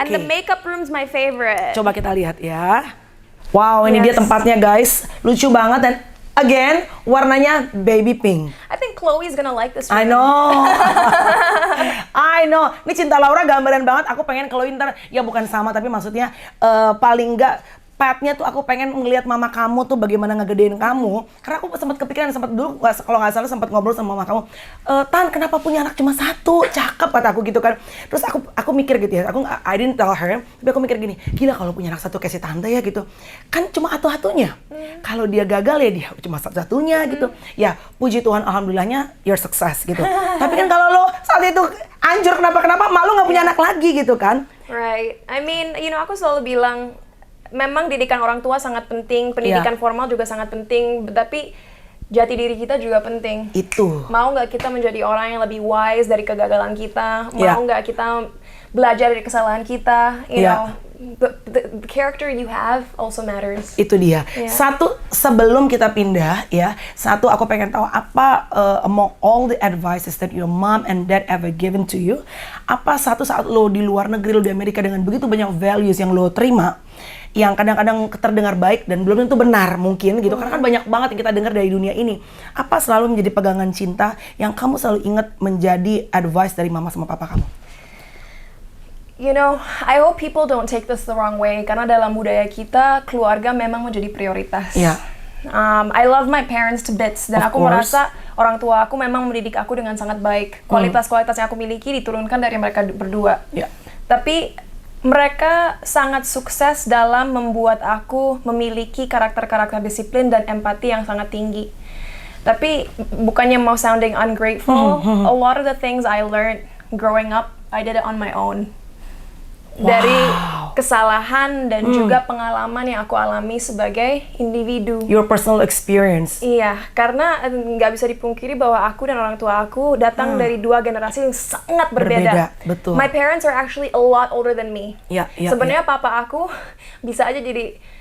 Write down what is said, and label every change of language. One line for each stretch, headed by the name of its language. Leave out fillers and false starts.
English: And the makeup room's my favorite.
Indonesian: Coba kita lihat ya. Wow, ini dia
English: Yes.
Indonesian: tempatnya guys. Lucu banget dan again warnanya baby pink.
English: I think Chloe's gonna like this room. I know. I know.
Indonesian: Ini Cinta Laura gambaran banget. Aku pengen kalau ntar ya bukan sama tapi maksudnya paling enggak petnya tuh aku pengen ngelihat mama kamu tuh bagaimana ngegedein kamu. Karena aku sempat kepikiran dulu kalau nggak salah sempat ngobrol sama mama kamu. Tan, kenapa punya anak cuma satu? Cakep kata aku gitu kan. Terus aku mikir gitu ya.
English: I didn't tell her,
Indonesian: tapi aku mikir gini, gila kalau punya anak satu kayak si tante ya gitu. Kan cuma atu-atunya. Kalau dia gagal ya dia cuma satu-satunya gitu. Ya, puji Tuhan alhamdulillahnya
English: you're success
Indonesian: gitu. Tapi kan kalau lo saat itu anjur kenapa malu nggak punya anak lagi gitu kan.
English: Right. I mean,
Indonesian: aku selalu bilang memang didikan orang tua sangat penting, pendidikan formal juga sangat penting, tapi jati diri kita juga penting. Itu. Mau nggak kita menjadi orang yang lebih wise dari kegagalan kita? Mau nggak kita belajar dari kesalahan kita?
English: You know, the character you have also matters.
Indonesian: Itu dia.
English: Yeah.
Indonesian: Satu, sebelum kita pindah ya, satu aku pengen tahu apa
English: among all the advices that your mom and dad ever given to you,
Indonesian: apa satu saat lo di luar negeri, lo di Amerika dengan begitu banyak values yang lo terima, yang kadang-kadang terdengar baik dan belum tentu benar mungkin gitu, karena kan banyak banget yang kita dengar dari dunia ini. Apa selalu menjadi pegangan Cinta yang kamu selalu ingat menjadi advice dari mama sama papa kamu?
English: I hope people don't take this the wrong way,
Indonesian: karena dalam budaya kita, keluarga memang menjadi prioritas.
English: Yeah. I love my parents to bits,
Indonesian: dan
English: Of
Indonesian: aku
English: course.
Indonesian: merasa orang tua aku memang mendidik aku dengan sangat baik. Kualitas-kualitas yang aku miliki diturunkan dari mereka berdua.
English: Yeah.
Indonesian: Tapi mereka sangat sukses dalam membuat aku memiliki karakter-karakter disiplin dan empati yang sangat tinggi. Tapi bukannya mau
English: sounding ungrateful, a lot of the things I learned growing up, I did it on my own.
Indonesian: Dari kesalahan dan juga pengalaman yang aku alami sebagai individu.
English: Your personal experience.
Indonesian: Iya, karena nggak bisa dipungkiri bahwa aku dan orang tua aku datang dari dua generasi yang sangat berbeda. Betul.
English: My parents are actually a lot older than me.
Indonesian: Iya, iya, Sebenarnya papa aku bisa aja jadi